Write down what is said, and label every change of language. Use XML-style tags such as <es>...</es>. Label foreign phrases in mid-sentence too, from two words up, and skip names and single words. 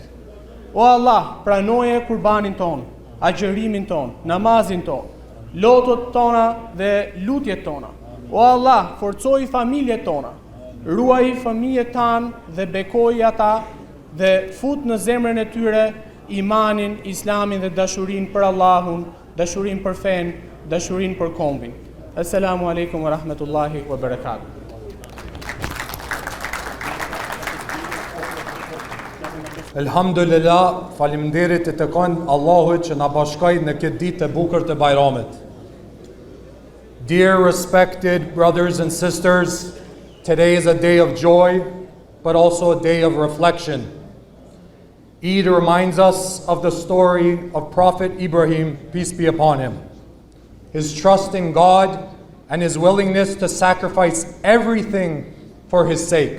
<sq>O Allah, pranoje kurbanin ton, agjërimin ton, namazin ton, lotot tona dhe lutjet tona. O Allah, forcoj familjet tona, ruaj fëmijët tanë dhe bekoj ata dhe fut në zemrën e tyre imanin, islamin dhe dashurin për Allahun, dashurin për fen, dashurin për kombin.</sq> <ar>السلام عليكم ورحمة الله وبركاته.</ar> <sq>Elhamdulillah, faleminderit të kanë Allahut që na bashkoi në këtë ditë të bukur të Bajramit.</sq> <en>Dear respected brothers and sisters, today is a day of joy, but also a day of reflection. Eid reminds us of the story of Prophet Ibrahim, peace be upon him. His trust in God and his willingness to sacrifice everything for his sake.</en>